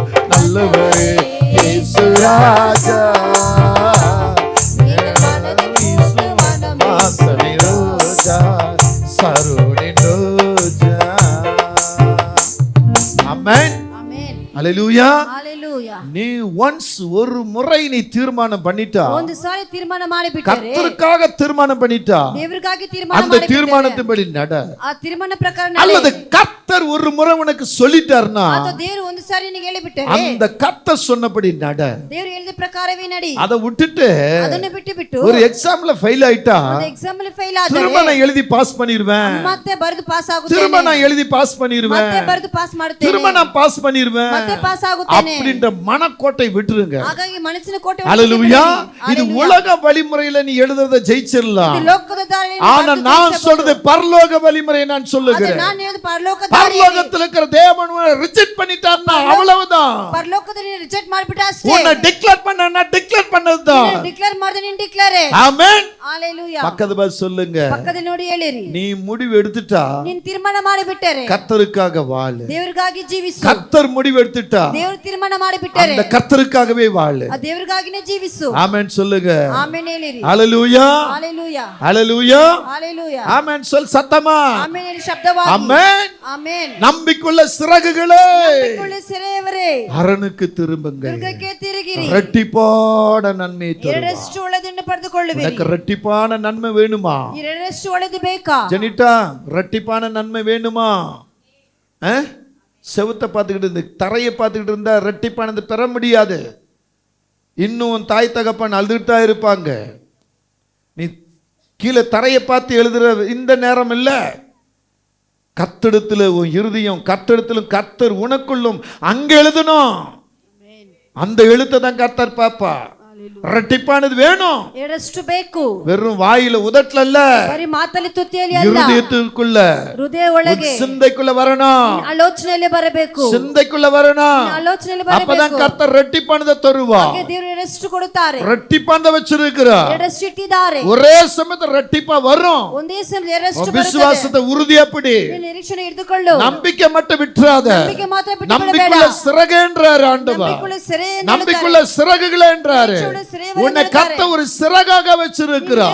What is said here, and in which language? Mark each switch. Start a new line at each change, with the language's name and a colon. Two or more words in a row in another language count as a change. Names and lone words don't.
Tamil: நல்லவரே இயேசு ராஜா, வாசனை ரோஜா, சரோனி ரோஜா. ஆமென். ஆமென். அல்லேலூயா. ஹalleluya. நீ ஒன்ஸ் ஒரு முறை நீ தீர்மானம் பண்ணிட்டா,
Kannada: ಒಂದು ಸಾರಿ ತೀರ್ಮಾನ ಮಾಡಿಬಿಟ್ಟರೆ
Tamil: கர்த்தருக்காக தீர்மானம் பண்ணிட்டா,
Kannada: ದೇವರಿಗಾಗಿ ತೀರ್ಮಾನ
Tamil: அந்த தீர்மானத்தின்படி நட.
Kannada: ಆ ತೀರ್ಮಾನ ಪ್ರಕಾರ
Tamil: அல்லது கர்த்தர் ஒரு முறை உனக்கு சொல்லிட்டார்னா,
Kannada: ಅಥವಾ ದೇವರು ಒಂದು ಸಾರಿ ನಿನಗೆ ಹೇಳಿಬಿಟ್ಟರೆ
Tamil: அந்த கர்த்தர் சொன்னபடி நட.
Kannada: ದೇವರು ಹೇಳಿದ ಪ್ರಕಾರವೇ ನಡಿ.
Tamil: அதை விட்டுட்டு
Kannada: ಅದನ್ನು ಬಿಟ್ಟು
Tamil: ஒரு எக்ஸாம்ல ஃபெயில் ஆயிட்டா,
Kannada: ಒಂದು ಎಕ್ಸಾಮ್ ಅಲ್ಲಿ ಫೇಲ್ ಆದ್ರೆ
Tamil: திரும்ப நான் எழுதி பாஸ் பண்ணிடுவேன்,
Kannada: ಮತ್ತೆ ಬರೆದು ಪಾಸ್ ಆಗುತ್ತೇನೆ,
Tamil: திரும்ப நான் எழுதி பாஸ் பண்ணிடுவேன்,
Kannada: ಮತ್ತೆ ಬರೆದು ಪಾಸ್ ಮಾಡುತ್ತೇನೆ,
Tamil: திரும்ப நான் பாஸ் பண்ணிடுவேன்
Kannada: ಮತ್ತೆ ಪಾಸ್ ಆಗುತ್ತೇನೆ.
Tamil: அப்படின்ற மனக்கோட்டை விட்டுருங்க.
Kannada: ಹಾಗಾಗಿ ಮನಸ್ಸಿನ ಕೋಟೆ
Tamil: அல்லேலூயா. இது உலக வழிமுறையில நீ எழுதுறத ஜெயிச்சிரலாம்.
Kannada: ಇದು ಲೋಕದ ದಾರಿಯಲ್ಲಿ
Tamil: ஆனா நான் சொல்றது பரலோக வழிமுறை நான் சொல்லுகிறேன்.
Kannada: ನಾನು ಹೇಳಿದ ಪರಲೋಕ ದಾರಿ.
Tamil: பரலோகத்துல இருக்கிற தேவன் ரிஜெக்ட் பண்ணிட்டார்னா அவ்வளவுதான்.
Kannada: ಪರಲೋಕದಲ್ಲಿ ರಿಜೆಕ್ಟ್ ಮಾಡಿಬಿಟ್ಟ ಅಷ್ಟೇ.
Tamil: உன்னை டிக்ளேர் பண்ணனா டிக்ளேர் பண்ணதுதான்.
Kannada: ಡಿಕ್ಲೇರ್ ಮಾಡಿದ್ರೆ ನೀನು ಡಿಕ್ಲೇರ್.
Tamil: ஆமென். ஹalleluya. பக்கத்து பாத்து சொல்லுங்க,
Kannada: ಪಕ್ಕದಲ್ಲಿ ನೋಡಿ ಹೇಳಿರಿ.
Tamil: நீ முடிவு எடுத்துட்டா
Kannada: ನೀನು ತೀರ್ಮಾನ ಮಾಡಿಬಿಟ್ಟರೆ
Tamil: கர்த்தருக்காக வாழு.
Kannada: ದೇವರಿಗಾಗಿ ಜೀವಿಸು.
Tamil: கர்த்தர் முடிவு எடுத்துட்டா
Kannada: ದೇವರು ತೀರ್ಮಾನ ಮಾಡಿಬಿಟ್ಟರೆ
Tamil: அந்த கர்த்தருக்காகவே வாழு.
Kannada: ಆ ದೇವರಿಗಾಗಿನೇ ಜೀವಿಸು.
Tamil: ஆமென் சொல்லுங்க.
Kannada: ಆಮೆನ್ ಹೇಳಿರಿ.
Tamil: ஹalleluya. ஹalleluya. ஹalleluya. ஹalleluya. ஆமென் சொல் சத்தமா.
Kannada: ಆಮೆನ್ ಹೇಳಿ ಶಬ್ದವಾಗಿ.
Tamil: ஆமென்.
Kannada: ಆಮೆನ್.
Tamil: நம்பிக்கையுள்ள சிறகுகளே
Kannada: ಒಳ್ಳೆ ಸೆರೆಯವರೇ
Tamil: அரணுக்கு திரும்புங்கள்,
Kannada: ದುರ್ಗಕ್ಕೆ ತಿರುಗಿರಿ.
Tamil: இரட்டிப்பான நன்மை தருவார்.
Kannada: ಎರಡರಷ್ಟು ಒಳ್ಳೆದನ್ನು ಪಡೆದುಕೊಳ್ಳುವಿರಿ.
Tamil: உனக்கு இரட்டிப்பான நன்மை வேணுமா?
Kannada: ಎರಡರಷ್ಟು ಒಳ್ಳೆದು ಬೇಕಾ?
Tamil: ஜெனிட்டா, இரட்டிப்பான நன்மை வேணுமா? செவுத்தை பார்த்துக்கிட்டு இருந்து தரையை பார்த்துக்கிட்டு இருந்தா இரட்டிப்பானது பெற முடியாது. இன்னும் உன் தாய் தகப்பன் அழுதுட்டா இருப்பாங்க. நீ கீழே தரையை பார்த்து எழுதுற இந்த நேரம் இல்ல. கர்த்தரிடத்துல உன் இருதயம், கர்த்தரிடத்திலும் கர்த்தர் உனக்குள்ளும் அங்க எழுதணும். அந்த எழுத்தை தான் கர்த்தர் பாப்பா. இரட்டிப்பானது வேணும்.
Kannada: ಎರಡರಷ್ಟು ಬೇಕು.
Tamil: வெறும் வாயில உதட்டல இல்ல,
Kannada: ಬರೀ ಮಾತಲ್ಲಿ ತುತ್ತಿಯಲ್ಲಿ ಅಲ್ಲ,
Tamil: இருதயத்துக்குள்ள
Kannada: ಹೃದಯ ಒಳಗೆ
Tamil: சிந்தைக்குள்ள வரணும்.
Kannada: ಆಲೋಚನೆಯಲ್ಲಿ ಬರಬೇಕು.
Tamil: சிந்தைக்குள்ள வரணும்.
Kannada: ಆಲೋಚನೆಯಲ್ಲಿ
Tamil: அப்பதான்
Kannada: ಬರಬೇಕು.
Tamil: கர்த்தர் இரட்டிப்பானதை தருவா.
Kannada: ಹಾಗೆ ದೇವರು ಎರಡರಷ್ಟು ಕೊಡುತ್ತಾರೆ.
Tamil: இரட்டிப்பானதை வச்சிருக்கிறா.
Kannada: ಎರಡರಷ್ಟು ಇಟ್ಟಿದ್ದಾರೆ.
Tamil: ஒரே சமயத்துல இரட்டிப்பா வரும்.
Kannada: ಒಂದೇ ಸಮಯದಲ್ಲಿ ಎರಡರಷ್ಟು
Tamil: உன்
Kannada: ಬರುತ್ತದೆ.
Tamil: விசுவாசத்தை உறுதியா பிடி.
Kannada: ನಿನ್ನ ನಿರೀಕ್ಷಣೆ ಹಿಡಿದುಕೊಳ್ಳು.
Tamil: நம்பிக்கை மட்டும் விட்டுறாத.
Kannada: ನಂಬಿಕೆ ಮಾತ್ರ ಬಿಟ್ಟು ಬಿಡಬೇಡ.
Tamil: நம்பிக்கையுள்ள சிறகுன்றாரு ஆண்டவர்.
Kannada: ನಂಬಿಕೆಯುಳ್ಳ ಸೆರೆ ಎಂದು
Tamil: நம்பிக்கையுள்ள சிறகுகளே என்றாரு. உன்னை கர்த்தர் ஒரு சிறகாக வச்சிருக்கிறார்.